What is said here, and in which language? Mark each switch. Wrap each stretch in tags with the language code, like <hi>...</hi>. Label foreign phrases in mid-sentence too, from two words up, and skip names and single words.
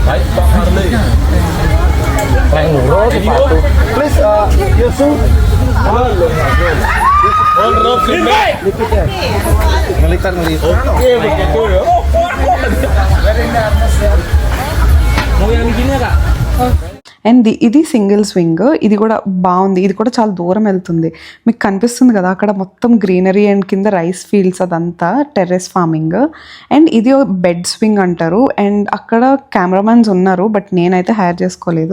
<en>Please, Yusu.</en> <id>Ngelikan. Oke, begitu ya. Mau yang begini Kak?</id> <te>అండ్ ఇది</te> <en>single swing.</en> <te>ఇది కూడా బాగుంది. ఇది కూడా చాలా దూరం వెళ్తుంది. మీకు కనిపిస్తుంది కదా అక్కడ మొత్తం</te> <en>greenery and</en> <te>కింద</te> <en>rice fields,</en> <te>అదంతా</te> <en>terrace farming.</en> <te>అండ్ ఇది</te> <en>bed swing</en> <te>అంటారు. అండ్ అక్కడ కెమెరామెన్స్ ఉన్నారు బట్ నేనైతే హైర్ చేసుకోలేదు.</te>